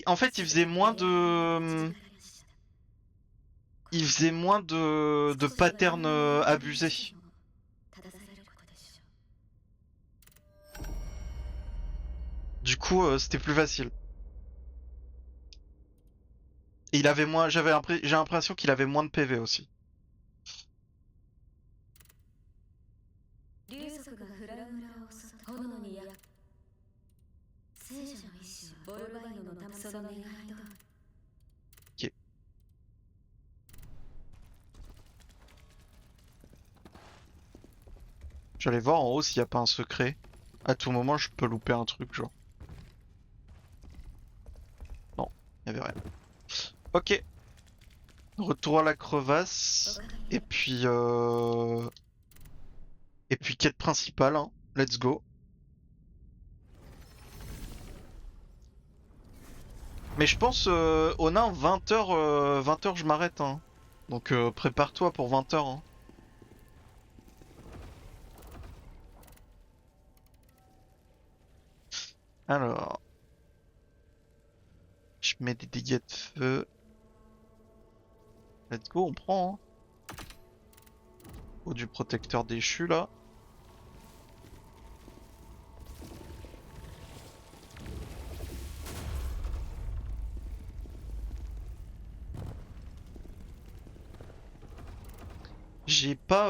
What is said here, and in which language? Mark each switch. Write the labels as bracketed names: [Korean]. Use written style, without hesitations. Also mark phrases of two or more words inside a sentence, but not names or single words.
[French] En fait, il faisait moins de... Il faisait moins de patterns abusés. Du coup, c'était plus facile. Et il avait moins... J'ai l'impression qu'il avait moins de PV aussi. [Japanese] 竜族がフラウ村を襲った炎にや聖者の意志はボルバイノのためその願い通り [French] Ok. J'allais voir en haut s'il n'y a pas un secret. À tout moment, je peux louper un truc, genre. Non, il n'y avait rien. Ok. Retour à la crevasse. Et puis... Et puis quête principale, hein. [English] Let's go. [French] Mais je pense, Onin, 20h, 20h je m'arrête, hein. Donc prépare-toi pour 20h, hein. Alors, je mets des dégâts de feu. [English] Let's go, [French] on prend, hein. Au du protecteur déchu, là. J'ai pas...